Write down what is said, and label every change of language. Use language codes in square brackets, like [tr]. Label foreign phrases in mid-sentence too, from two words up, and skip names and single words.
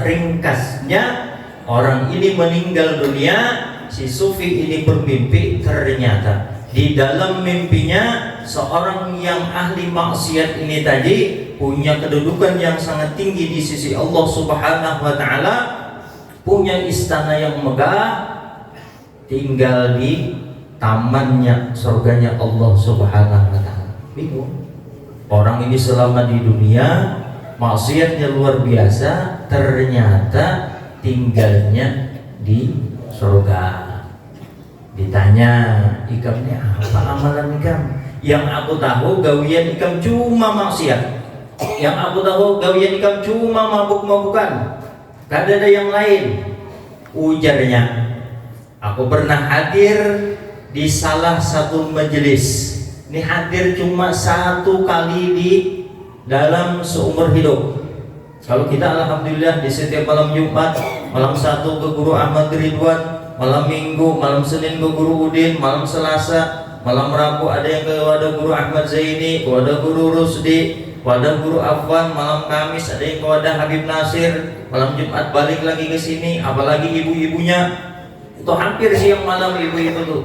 [id] Ringkasnya, orang ini meninggal dunia, si sufi ini bermimpi, ternyata di dalam mimpinya seorang yang ahli maksiat ini tadi punya kedudukan yang sangat tinggi di sisi Allah [ar] Subhanahu wa taala, [id] punya istana yang megah, tinggal di tamannya, surganya Allah [ar] Subhanahu wa taala. [id] Bingung. Orang ini selama di dunia maksiatnya luar biasa, ternyata tinggalnya di surga. Ditanya, [bjn] ikamnya apa amalan ikam? Yang aku tahu gawian ikam cuma maksiat. Yang aku tahu gawian ikam cuma mabuk-mabukan. [id] Gak ada yang lain. [bjn] Ujarnya, aku pernah hadir di salah satu majelis. [id] Ini hadir cuma 1 kali di dalam seumur hidup. Kalau kita alhamdulillah di setiap malam Jumat, malam 1 ke Guru Ahmad Ridwan, malam Minggu, malam Senin ke Guru Udin, malam Selasa, malam Rabu ada yang ke wadah Guru Ahmad Zaini, ke wadah Guru Rusdi, wadah Guru Afwan, malam Kamis ada yang ke wadah Habib Nasir, malam Jumat balik lagi ke sini, apalagi ibu-ibunya itu hampir siang malam ibu-ibu tuh.